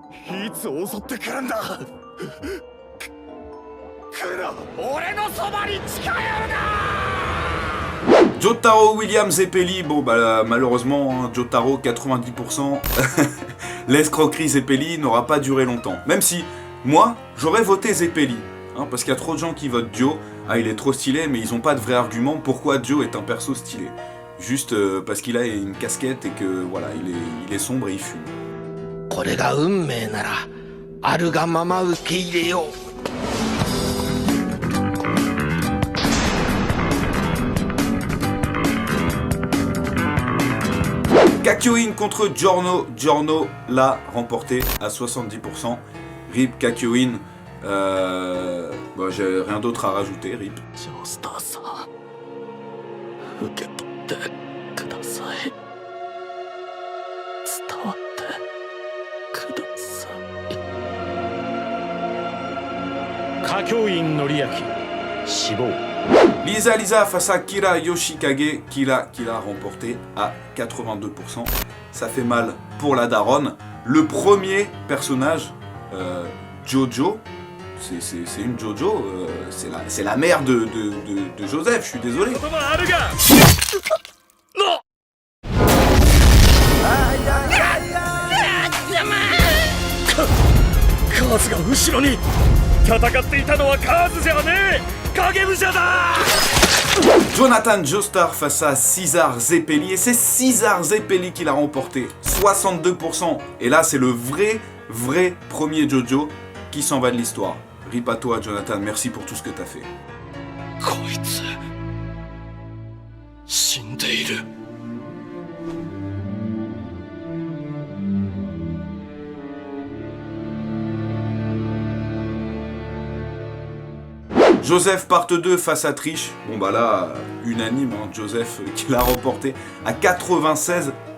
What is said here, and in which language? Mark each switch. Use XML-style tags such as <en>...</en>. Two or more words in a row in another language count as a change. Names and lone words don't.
<ja>いつ襲ってくるんだ。来るな、俺のそばに近寄るな。</ja> <fr>Jotaro Williams Zeppeli, bon bah malheureusement, hein, Jotaro 90%, l'escroquerie Zeppeli n'aura pas duré longtemps. Même si, moi, j'aurais voté Zeppeli, hein, parce qu'il y a trop de gens qui votent Joe. Ah, il est trop stylé, mais ils ont pas de vrai argument pourquoi Joe est un perso stylé. Juste parce qu'il a une casquette et que voilà, il est sombre et il fume.</fr> <ja>これが運命なら、あるがまま受け入れよう。</ja> <fr>Kakyoin contre Giorno. Giorno l'a remporté à 70%. RIP Kakyoin. Bah, j'ai rien d'autre à rajouter, RIP.</fr> <ja>ジョースターさん、受け取ってください。伝わってください。歌教員のりあき死亡。</ja> <fr>Lisa face à Kira Yoshikage. Kira qui l'a remporté à 82%. Ça fait mal pour la daronne. Le premier personnage, Jojo. C'est une Jojo, c'est la mère de Joseph, je suis désolé.</fr> <ja>カーズが後ろに。戦っていたのはカーズじゃねえ、影武者だ。</ja> <fr>Jonathan Joestar face à César Zeppeli. Et c'est César Zeppeli qui l'a remporté, 62%. Et là, c'est le vrai premier Jojo qui s'en va de l'histoire. Rip à toi, Jonathan, merci pour tout ce que t'as fait.</fr> <ja>こいつ死んでいる。</ja> <fr>Joseph part 2 face à Trish. Bon bah là, unanime, hein, Joseph qui l'a remporté à 96%.</fr>